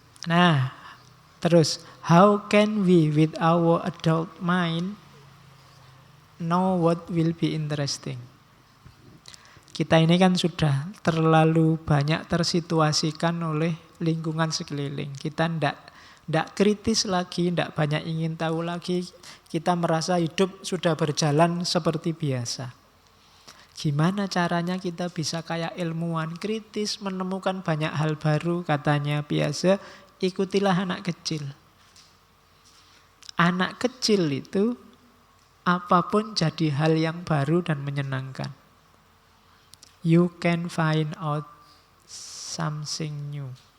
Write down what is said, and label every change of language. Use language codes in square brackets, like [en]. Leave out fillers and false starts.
[id] Nah, terus, [en] how can we with our adult mind know what will be interesting? [id] Kita ini kan sudah terlalu banyak tersituasikan oleh lingkungan sekeliling. Kita tidak kritis lagi, tidak banyak ingin tahu lagi. Kita merasa hidup sudah berjalan seperti biasa. Gimana caranya kita bisa kayak ilmuwan kritis, menemukan banyak hal baru, katanya Piaget, ikutilah anak kecil. Anak kecil itu apapun jadi hal yang baru dan menyenangkan. [en] You can find out something new.